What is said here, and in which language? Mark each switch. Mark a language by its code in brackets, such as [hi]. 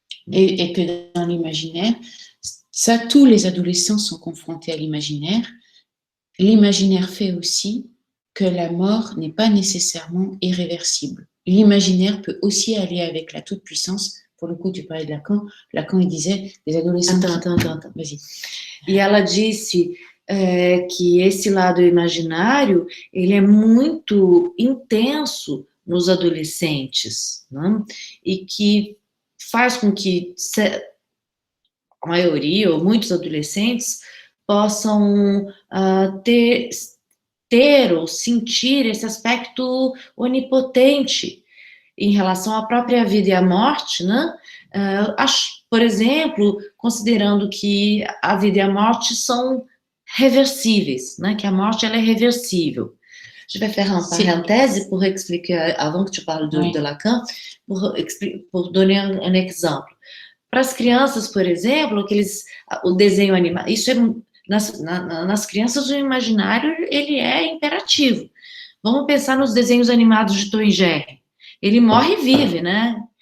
[fr] Et que dans l'imaginaire, ça, tous les adolescents sont confrontés à l'imaginaire. L'imaginaire fait aussi que la mort n'est pas nécessairement irréversible. L'imaginaire peut aussi aller avec la toute-puissance. Pour le coup, tu parlais de Lacan. Lacan, il disait, les adolescents... Attends. Vas-y. [pt] E ela disse que esse lado imaginário, ele é muito intenso nos adolescentes, né? E que faz com que a maioria, ou muitos adolescentes, possam ter ter ou sentir esse aspecto onipotente em relação à própria vida e à morte, né? Por exemplo, considerando que a vida e a morte são reversíveis, né? Que a morte ela é reversível. [fr] Je vais faire une parenthèse pour expliquer, avant que tu parles de Lacan, pour donner [pt] um exemplo. Para as crianças, por exemplo, o desenho animado, isso é, nas crianças o imaginário ele é imperativo. Vamos pensar nos desenhos animados de Tom e Jerry. Ele morre e vive, né?